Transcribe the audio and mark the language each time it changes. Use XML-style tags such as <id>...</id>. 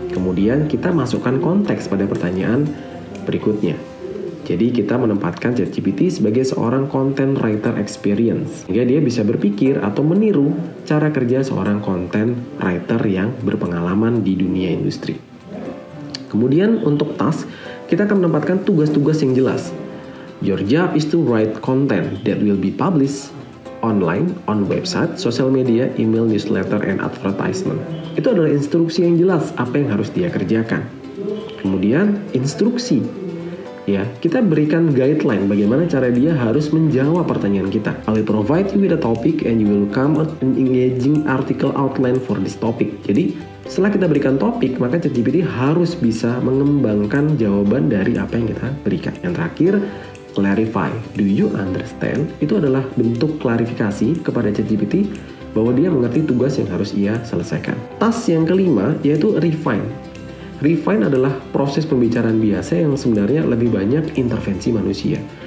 <id>Kemudian kita masukkan konteks pada pertanyaan berikutnya. Jadi kita menempatkan ChatGPT sebagai seorang content writer experience, sehingga dia bisa berpikir atau meniru cara kerja seorang content writer yang berpengalaman di dunia industri. Kemudian untuk task, kita akan menempatkan tugas-tugas yang jelas.</id> <en>Your job is to write content that will be published online, on website, social media, email, newsletter, and advertisement.</en> <id>Itu adalah instruksi yang jelas apa yang harus dia kerjakan. Kemudian instruksi, ya, kita berikan guideline bagaimana cara dia harus menjawab pertanyaan kita.</id> <en>I will provide you with a topic and you will come up an engaging article outline for this topic.</en> <id>Jadi setelah kita berikan topik, maka ChatGPT harus bisa mengembangkan jawaban dari apa yang kita berikan. Yang terakhir,</id> <en>clarify. Do you understand?</en> <id>Itu adalah bentuk klarifikasi kepada ChatGPT bahwa dia mengerti tugas yang harus ia selesaikan. Task yang kelima yaitu refine. Refine adalah proses pembicaraan biasa yang sebenarnya lebih banyak intervensi manusia.</id>